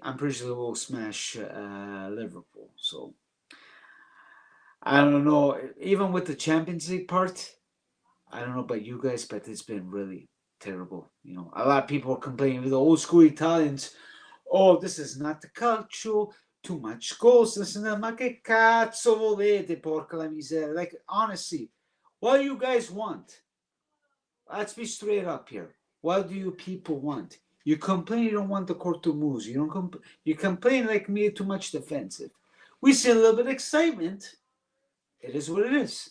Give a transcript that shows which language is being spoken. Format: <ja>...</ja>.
<en>I'm pretty sure they will smash Liverpool. So I don't know. Even with the Champions League part, I don't know about you guys, but it's been really terrible. You know, a lot of people are complaining with the old school Italians. Oh, this is not the calcio. Too much goals. This and that.</en> <it>Ma che cazzo volete, porca la miseria?</it> <en>Like, honestly, what do you guys want? Let's be straight up here. What do you people want? You complain you don't want the court to move. You complain like me, too much defensive. We see a little bit of excitement. It is what it is.</en>